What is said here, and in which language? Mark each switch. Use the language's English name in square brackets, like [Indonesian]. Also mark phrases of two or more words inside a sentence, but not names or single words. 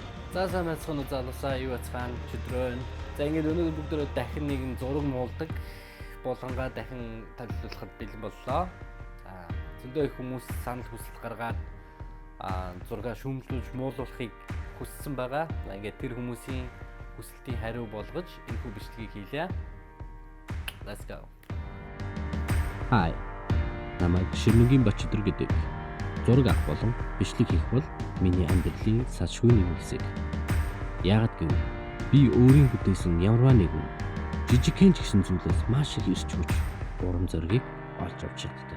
[Mongolian] За сайн байцгаана уу залуусаа юу яцгаана чөдрөө. За ингээд өнөөдөр бүгдөө дахин нэгэн зураг муулдаг болгонгаа дахин танилцуулахад бэлэн боллоо. Зөндөө их хүмүүс санал хүсэлт гаргаад зургаа шүүмжлүүлж муулуулахыг хүссэн байгаа. Ингээд тэр хүмүүсийн хүсэлтийг хариу болгож энэхүү бичлэгийг хийлээ. [English] Let's go. Hi. [Mongolian] Намайг Ширмэнгийн Бачидөр гэдэг. Зураг авах болон бичлэг хийх бол миний амьдралын салшгүй нэг хэсэг. Яагаад гэвэл би өөрийн бүтээсэн ямарваа нэгэн жижигхэн ч гэсэн зүйлээс маш их ирч хүч урам зориг олж авч чаддаг.